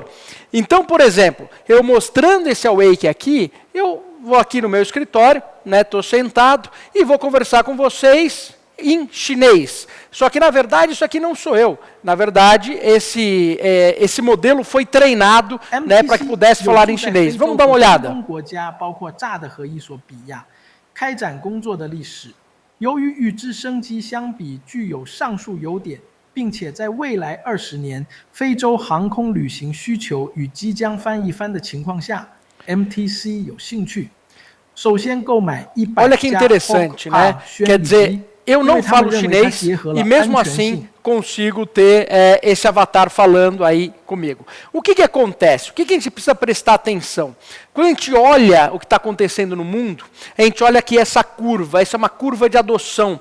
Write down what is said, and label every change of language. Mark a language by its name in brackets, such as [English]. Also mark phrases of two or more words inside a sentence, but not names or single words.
[Portuguese] Então, por exemplo, eu mostrando esse awake aqui, eu vou aqui no meu escritório, estou sentado e vou conversar com vocês em chinês. Só que, na verdade, isso aqui não sou eu. Na verdade, esse modelo foi treinado para que pudesse falar em chinês. Vamos dar uma olhada. [Chinese] 开展工作的历史，由于与之升级相比具有上述优点，并且在未来20年非洲航空旅行需求与即将翻一番的情况下 ，MTC 有兴趣首先购买100家 [Portuguese] Olha que interessante, né? Quer dizer, eu não falo chinês e mesmo assim consigo ter esse avatar falando aí comigo. O que acontece? O que a gente precisa prestar atenção? Quando a gente olha o que está acontecendo no mundo, a gente olha aqui essa curva, essa é uma curva de adoção.